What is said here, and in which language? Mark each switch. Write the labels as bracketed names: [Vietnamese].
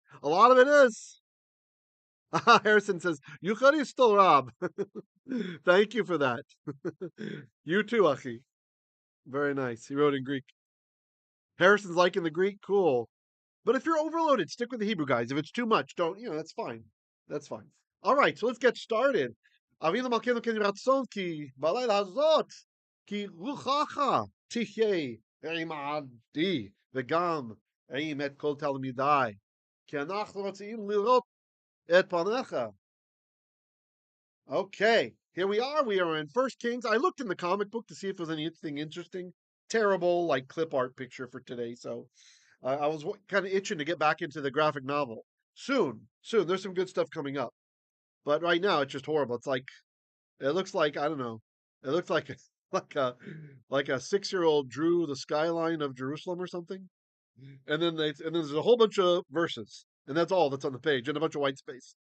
[English] A lot of it is. Harrison says Eucharisto Rab. Thank you for that. You too, Achi. Very nice. He wrote in Greek. Harrison's liking the Greek. Cool. But if you're overloaded, stick with the Hebrew, guys. If it's too much, don't. That's fine. That's fine. All right. So let's get started. [Hebrew] אבינו מלכנו כן רצון כי בלילה הזאת כי רוחך תחיה עם עדי וגם עם את כל תלמידיי. כי אנחנו רוצים לראות את פניך. [English] Okay, here we are. We are in First Kings. I looked in the comic book to see if there was anything interesting. Terrible, like clip art picture for today. So I was kind of itching to get back into the graphic novel. Soon. There's some good stuff coming up. But right now, it's just horrible. It's like it looks like I don't know. It looks like like a like a 6-year old drew the skyline of Jerusalem or something, and then there's a whole bunch of verses, and that's all that's on the page, and a bunch of white space.